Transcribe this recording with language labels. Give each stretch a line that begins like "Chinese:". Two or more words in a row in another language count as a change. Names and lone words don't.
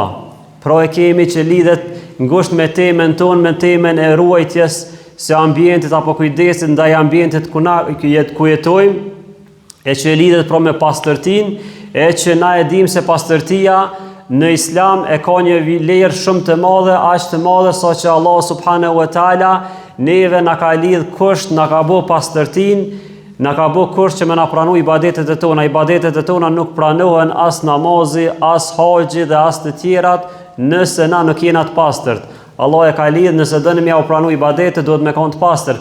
Albanian: Pra e kemi që lidhet ngushtë me temën tonë, me temën e ruajtjes së ambientit apo kujdesit ndaj ambientit ku jetojmë, e që lidhet pra me pastërtinë, e që na e dim se pastërtia në islam e ka një vlerë shumë të madhe, aq të madhe sa që Allah
Arabic: سبحانه وتعالى
Albanian: neve na ka lidh kusht, na ka bë pastërtinë, na ka bë kusht që me na pranu ibadetet e tona. Ibadetet e tona nuk pranohen as namazi, as haxhi dhe as të tjerat nëse na nuk jena të pastërt. Allah e ka lidh, nëse dënë me ja u pranu ibadetet, duhet me qenë të pastërt.